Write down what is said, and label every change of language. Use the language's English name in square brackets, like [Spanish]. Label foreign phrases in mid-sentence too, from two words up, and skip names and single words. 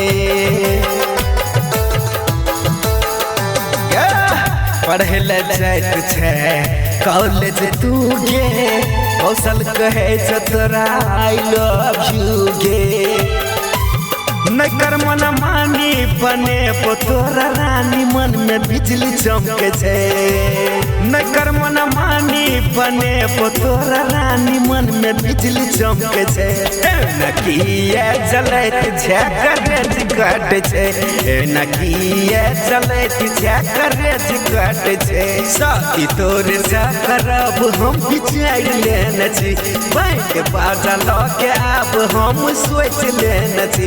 [Maithili] पढ़े ले जाइत छे कॉलेज तू गे, कौशल कहे छे तोरा [English] I love you [Maithili] गे। नहीं कर मन मानी बने तोरा रानी मन में बिजली चमके छे। नहीं कर मन मानी बने तोरा रानी मन में बिजली चमके छे। नकिए चलैत छे करेज काट छे, नकिए चलैत छे करेज काट छे। शादी तोरे से करब हम विचार लेने छी, बैंक बाजा लके आब हम सोच लेने छी।